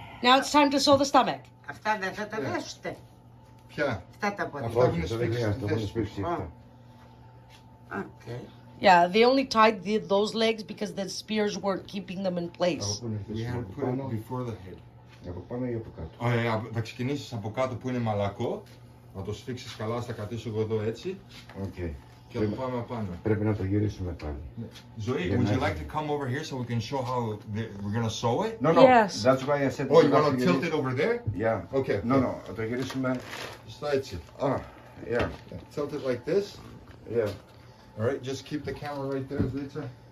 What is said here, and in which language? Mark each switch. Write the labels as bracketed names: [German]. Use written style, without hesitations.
[English] Now it's time to sew the stomach. [Greek] Αυτά δεν θα τα δέσετε. Ποια? Αυτά τα πόδια. Αυτό Όχι, δεν χρειάζεται. Δεν σπίξει αυτό. [English] Okay. Yeah, they only tied those legs because the spears weren't keeping them in place. We had to put it before the head. [Greek] Από πάνω ή από κάτω. Ωραία, θα ξεκινήσεις από κάτω που είναι μαλακό. Να το σφίξεις καλά, θα κρατήσω εγώ εδώ έτσι. [English] Okay. [Greek] Και θα πάμε απάνω. Πρέπει να το γυρίσουμε πάλι. [English] Zoe, would you like to come over here so we can show how we're going to sew it? No. Yes. That's why I said... Oh, you want to tilt it over there? Yeah. Okay. No. [Greek] Το γυρίσουμε... [English] Just [Greek] έτσι. [English] Yeah. Tilt it like this. Yeah. All right, just keep the camera right there, Zlitsa.